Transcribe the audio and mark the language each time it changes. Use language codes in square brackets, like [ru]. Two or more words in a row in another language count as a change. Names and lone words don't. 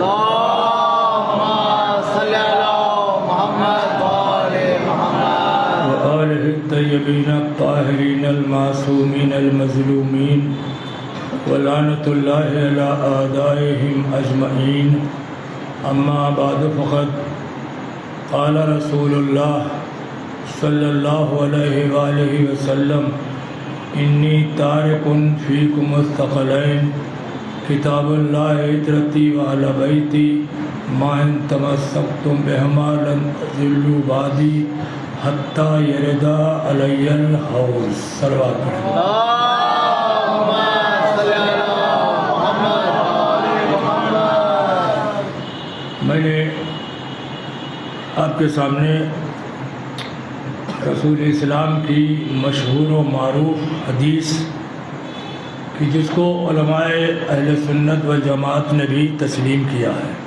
[ar] وآلہ الطیبین الطاہرین المعصومین المظلومین ولعنت اللہ علی اعدائهم اجمعین، اما بعد فقد قال رسول اللہ صلی اللہ علیہ وآلہ وسلم انی تارک فیکم الثقلین کتاب اللہ عترتی وعلی بیتی ما ان تمسکتم بہما لن تضلوا بعدی حتی یردا علی الحوض۔ [ur] صلوات میں نے آپ کے سامنے رسول اسلام کی مشہور و معروف حدیث کہ جس کو علماء اہل سنت و جماعت نے بھی تسلیم کیا ہے،